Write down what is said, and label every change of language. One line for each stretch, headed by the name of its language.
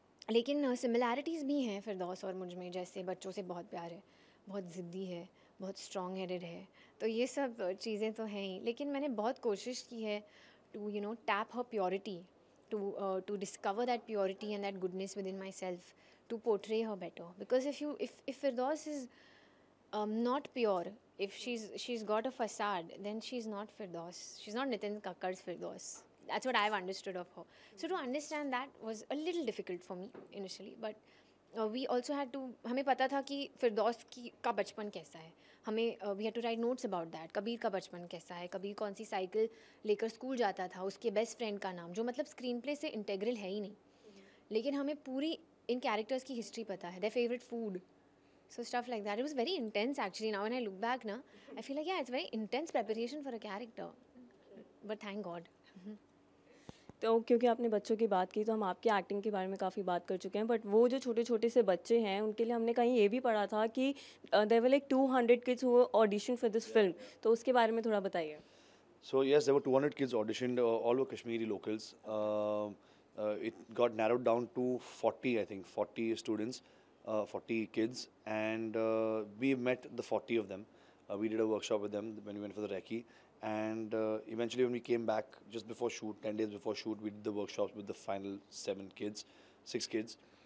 Hindi: लेकिन सिमिलैरिटीज़ भी हैं फिरदौस और मुझ में, जैसे बच्चों से बहुत प्यार है, बहुत ज़िद्दी है, बहुत
English: strong headed
Hindi: है. तो ये सब चीज़ें तो हैं ही. लेकिन मैंने बहुत कोशिश की है
English: To tap her purity, to discover that purity and that goodness within myself, to portray her better. Because if Firdaus is not pure, if she's got a facade, then she's not Firdaus. She's not Nitin Kakkar's Firdaus. That's what I've understood of her. So to understand that was a little difficult for me initially, but we also had to,
Hindi: हमें पता था कि फिरदौस का बचपन कैसा है. हमें
English: We had to write notes about that.
Hindi: Kabir का बचपन कैसा है, कबीर कौन सी साइकिल लेकर स्कूल जाता था, उसके बेस्ट फ्रेंड का नाम, जो मतलब स्क्रीन प्ले से इंटेग्रल है ही नहीं, लेकिन हमें पूरी इन कैरेक्टर्स की हिस्ट्री पता है,
English: Their favourite food, so stuff like that. It was very intense actually. Now when I look back ना, I feel like it's very intense preparation for a character, but thank God.
Hindi: तो क्योंकि आपने बच्चों की बात की, तो हम आपकी एक्टिंग के बारे में काफ़ी बात कर चुके हैं, बट वो जो छोटे छोटे से बच्चे हैं उनके लिए हमने कहीं ये भी पढ़ा था कि
English: There were like 200 kids who audition for this film.
Hindi: तो उसके बारे में थोड़ा बताइए.
English: So yes, there were 200 kids auditioned, all were Kashmiri locals. It got narrowed down to 40, I think, 40 students, 40 kids, and we met the 40 of them. We did a workshop with them when we went for the recce, and eventually when we came back just before shoot, 10 days before shoot, we did the workshops with the final 6 kids.